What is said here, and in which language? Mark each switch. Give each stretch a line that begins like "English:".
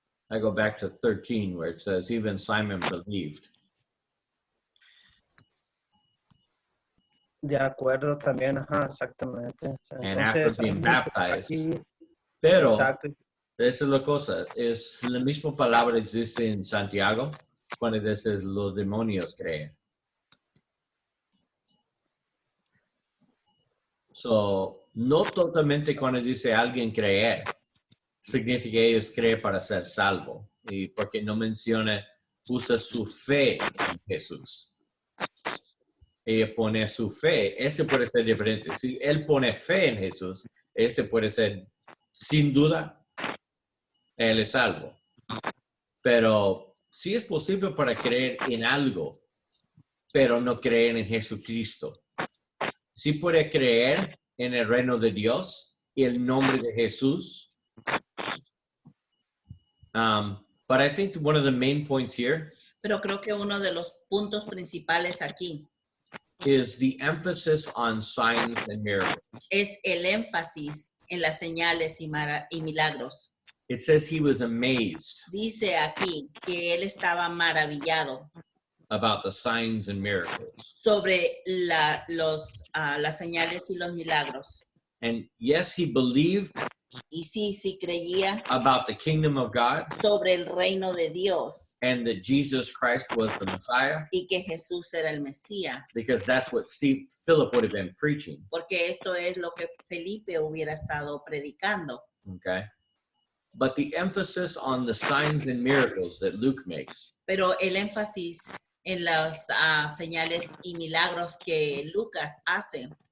English: I go back to 13 where it says, even Simon believed.
Spanish: De acuerdo también, ajá, exactamente.
English: And after being baptized.
Spanish: Aquí, Pero, exacto. esa es la cosa, es la misma palabra existe en Santiago cuando dices los demonios creen. So, no totalmente cuando dice alguien creer, significa que ellos creen para ser salvo. Y porque no menciona, usa su fe en Jesús. Ella pone su fe, ese puede ser diferente. Si él pone fe en Jesús, ese puede ser, sin duda, él es salvo. Pero sí es posible para creer en algo, pero no creer en Jesucristo. Sí puede creer en el reino de Dios y el nombre de Jesús.
English: But I think one of the main points here
Spanish: Pero creo que uno de los puntos principales aquí
English: is the emphasis on signs and miracles.
Spanish: es el énfasis en las señales y milagros.
English: It says he was amazed
Spanish: Dice aquí que él estaba maravillado
English: about the signs and miracles.
Spanish: sobre las señales y los milagros.
English: And yes, he believed
Spanish: Y sí creía
English: about the kingdom of God,
Spanish: sobre el reino de Dios,
English: and that Jesus Christ was the Messiah,
Spanish: y que Jesús era el Mesías,
English: because that's what Philip would have been preaching.
Spanish: porque esto es lo que Felipe hubiera estado predicando.
English: Okay. But the emphasis on the signs and miracles that Luke makes
Spanish: Pero el énfasis en las señales y milagros que Lucas hace,